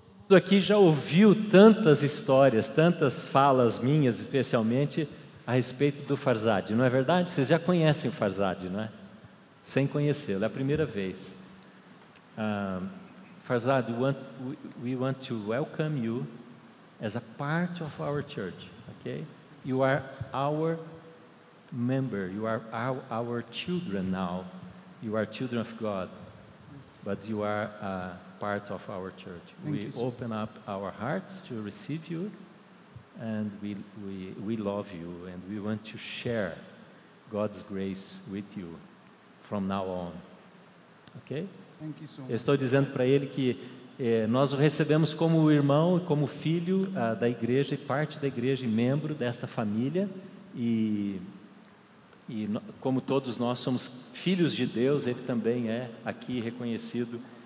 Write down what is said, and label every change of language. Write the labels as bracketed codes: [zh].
[pt] Aqui já ouviu tantas histórias, tantas falas minhas, especialmente a respeito do Farzad, não é verdade? Vocês já conhecem o Farzad, não é? Sem conhecê-lo, é a primeira vez. [en] Farzad, we want to welcome you as a part of our church, okay? You are our member, you are our children now. You are children of God, but you are a part of our church. We open up our hearts to receive you, and we love you, and we want to share God's grace with you from now on. Ok? [pt] Eu estou dizendo para ele que nós o recebemos como irmão e como filho da igreja, e parte da igreja, e membro desta família, e como todos nós somos filhos de Deus, ele também é aqui reconhecido